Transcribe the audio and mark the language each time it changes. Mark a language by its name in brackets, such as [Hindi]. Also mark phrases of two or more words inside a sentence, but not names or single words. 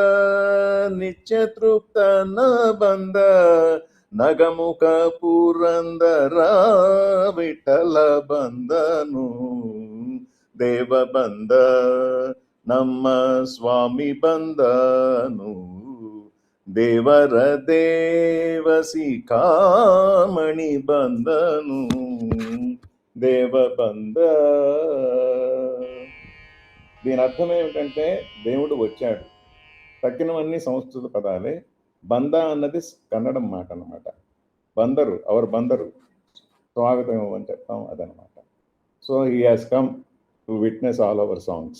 [Kannada] ನಿತ್ಯ ತೃಪ್ತನ ಬಂದ ನಗಮುಖ ಪುರಂದರ ವಿಠಲ ಬಂದನು ದೇವ ಬಂದ ನಮ್ಮ ಸ್ವಾಮಿ ಬಂದನು ದೇವರ ದೇವಸಿ ಕಾಮಣಿ ಬಂದನು ದೇವ ಬಂದ. [Telugu] దీని అర్థం ఏమిటంటే దేవుడు వచ్చాడు. తక్కినవన్నీ సంస్కృత పదాలే. బంద అన్నది కన్నడం మాట అన్నమాట. బందరు అవర్ బందరు స్వాగతం అని చెప్తాం అదనమాట. [English] So he has come to witness all our songs.